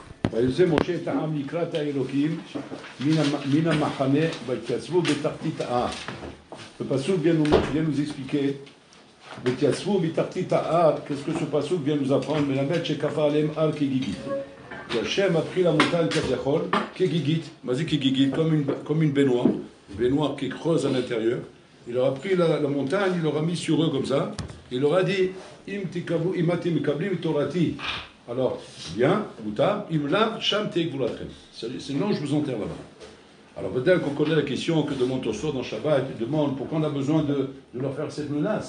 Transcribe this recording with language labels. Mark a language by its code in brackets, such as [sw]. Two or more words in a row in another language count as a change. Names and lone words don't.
[he] ויוצא משה את העם לקראת האלוקים מן המחנה ויתייצבו בתחתית ההר. [fr] Le vient nous expliquer [he] ויתייצבו בתחתית ההר, [fr] qu'est-ce que ce pasuk vient nous apprendre? [he] מלמד שכפה עליהם הר כגיגית. כי השם [fr] a pris la montagne [he] כביכול כגיגית, מה זה כגיגית? [fr] Comme une baignoire qui creuse à l'intérieur. Il leur a pris la montagne, il leur a mis sur eux comme ça, il leur a dit alors, bien, c'est non, je vous enterre là-bas. Alors, peut-être qu'on connaît la question que demande Tosfot dans Shabbat, il demande pourquoi on a besoin de leur faire cette menace.